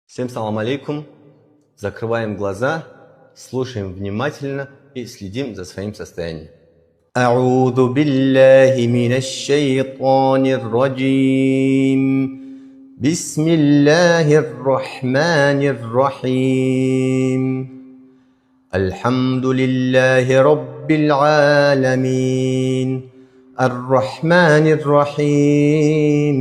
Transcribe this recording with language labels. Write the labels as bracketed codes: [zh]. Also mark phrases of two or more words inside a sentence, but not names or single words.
[ar] Всем سلام عليكم. [ru] Закрываем глаза, слушаем внимательно и следим за своим состоянием. [ar] أعوذ بالله من الشيطان الرجيم. بسم الله الرحمن الرحيم. الحمد لله رب العالمين الرحمن الرحيم